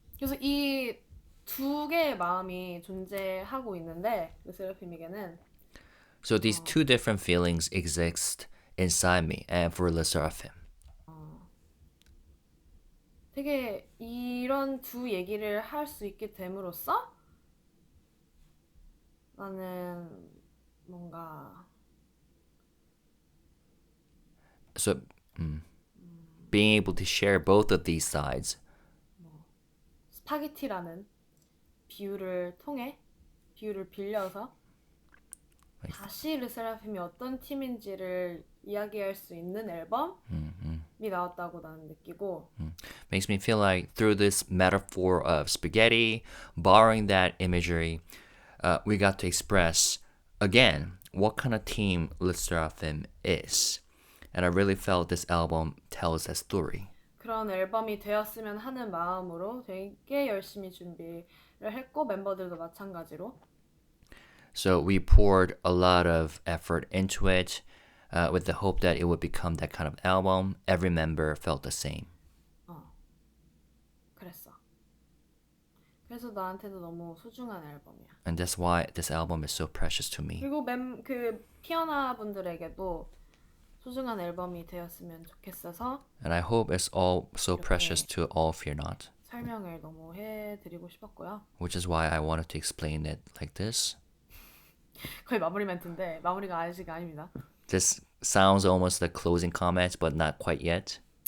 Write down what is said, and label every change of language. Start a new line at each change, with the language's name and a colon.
Korean: 그래서 이 두 개의 마음이 존재하고 있는데 르세라핌에게는
English: So these two different feelings exist inside me and for 르세라핌.
Korean: 되게 이런 두 얘기를 할 수 있게 됨으로써 나는 뭔가
English: So being able to share both of these sides.
Korean: 스파게티라는 비유를 빌려서 다시 르세라핌이 어떤 팀인지를 이야기할 수 있는 앨범이 나왔다고 나는 느끼고
English: Makes me feel like through this metaphor of spaghetti, borrowing that imagery, we got to express again what kind of team 르세라핌 is. And I really felt this album tells that story.
Korean: 그런 앨범이 되었으면 하는 마음으로 되게 열심히 준비를 했고 멤버들도 마찬가지로
English: So we poured a lot of effort into it with the hope that it would become that kind of album. Every member felt the same.
Korean: 그랬어. 그래서 나한테도 너무 소중한 앨범이야.
English: And that's why this album is so precious to me.
Korean: 그리고 그 피어나 분들에게도 소중한 앨범이 되었으면 좋겠어서
English: And I hope it's all so precious to all Fear Not.
Korean: 설명을 너무 해드리고 싶었고요.
English: Which is why I wanted to explain it like this.
Korean: 거의 마무리 멘트인데 마무리가 아직 아닙니다.
English: This sounds almost like closing comments, but not quite yet.